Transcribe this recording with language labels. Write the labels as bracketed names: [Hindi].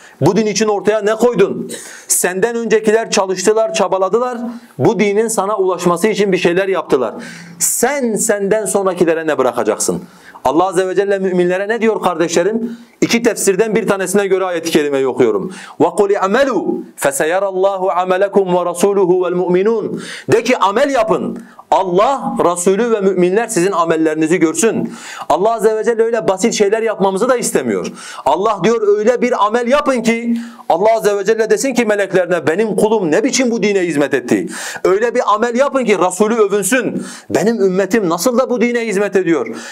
[Turkish] Bu din için ortaya ne koydun? Senden öncekiler çalıştılar, çabaladılar. Bu dinin sana ulaşması için bir şeyler yaptılar. Sen senden sonrakilere ne bırakacaksın? Allah Azze ve Celle müminlere ne diyor kardeşlerim? İki tefsirden bir tanesine göre ayet-i kerimeyi okuyorum. [Arabic] وَقُلِ اَعْمَلُوا فَسَيَرَ اللّٰهُ عَمَلَكُمْ وَرَسُولُهُ وَالْمُؤْمِنُونَ [Turkish] De ki amel yapın. Allah, Resulü ve müminler sizin amellerinizi görsün. Allah Azze ve Celle öyle basit şeyler yapmamızı da istemiyor. Allah diyor öyle bir amel yapın ki Allah Azze ve Celle desin ki meleklerine benim kulum ne biçim bu dine hizmet etti. Öyle bir amel yapın ki Resulü övünsün. Benim ümmetim nasıl da bu dine hizmet ediyor.